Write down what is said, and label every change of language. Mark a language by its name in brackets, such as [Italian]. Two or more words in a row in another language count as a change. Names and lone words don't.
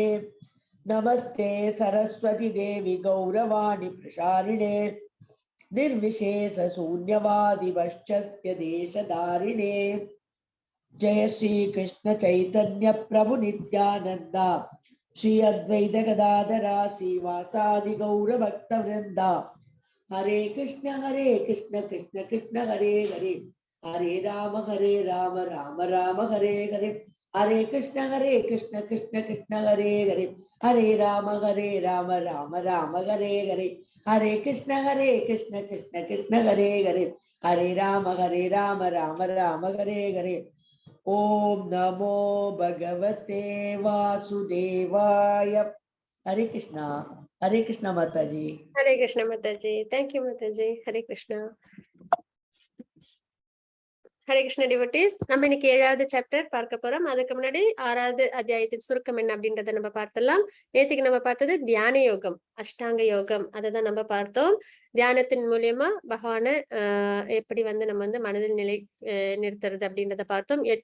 [Sanskrit] नमस्ते सरस्वती देवी गौरवाणी प्रसारिणे निर्विशेष शून्यवादि वश्चस्य देशधारिणे। जय श्री कृष्ण चैतन्य प्रभु नित्यानंद श्री अद्वैत गदाधरा श्रीवासादि गौर भक्त वृंदा। हरे कृष्ण कृष्ण कृष्ण हरे हरे हरे राम राम राम हरे हरे। हरे कृष्ण कृष्ण कृष्ण हरे हरे हरे राम राम राम हरे हरे। हरे कृष्ण कृष्ण कृष्ण हरे हरे, हरे राम राम राम हरे हरे। ओम नमो भगवते वासुदेवाय। [Hindi] हरे कृष्णा माता जी। हरे कृष्णा माताजी, [Tamil] தேங்க்யூ மாதாஜி. [Sanskrit] हरे कृष्णा. हरे कृष्ण [Tamil] டிவோட்டீஸ், நம்ம இன்னைக்கு 7வது சாப்டர் பார்க்க போறோம். அதுக்கு முன்னாடி 6வது அத்தியாயத்தின் சுருக்கம் என்ன அப்படின்றத நம்ம பார்த்தலாம். நேத்துக்கு நம்ம பார்த்தது தியான யோகம், அஷ்டாங்க யோகம், அதை தான் நம்ம பார்த்தோம். தியானத்தின் மூலியமா பகவான எப்படி வந்து நம்ம வந்து மனதில் நிலை நிறுத்துறது அப்படின்றத பார்த்தோம்.